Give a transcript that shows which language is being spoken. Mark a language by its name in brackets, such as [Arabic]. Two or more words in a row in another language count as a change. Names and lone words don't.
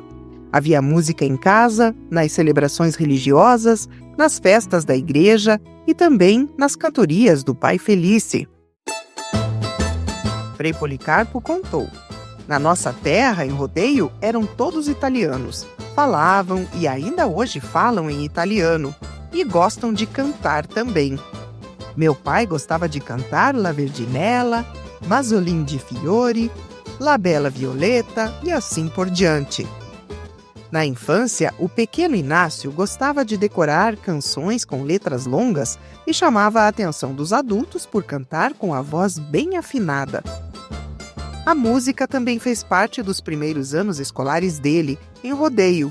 [Portuguese] Havia música em casa, nas celebrações religiosas, nas festas da igreja e também nas cantorias do Pai Felice. Frei Policarpo contou: na nossa terra, em rodeio, eram todos italianos. Falavam e ainda hoje falam em italiano e gostam de cantar também. Meu pai gostava de cantar La Verdinella, Masolin di Fiori, La Bella Violetta e assim por diante. Na infância, o pequeno Inácio gostava de decorar canções com letras longas e chamava a atenção dos adultos por cantar com a voz bem afinada. A música também fez parte dos primeiros anos escolares dele, em rodeio.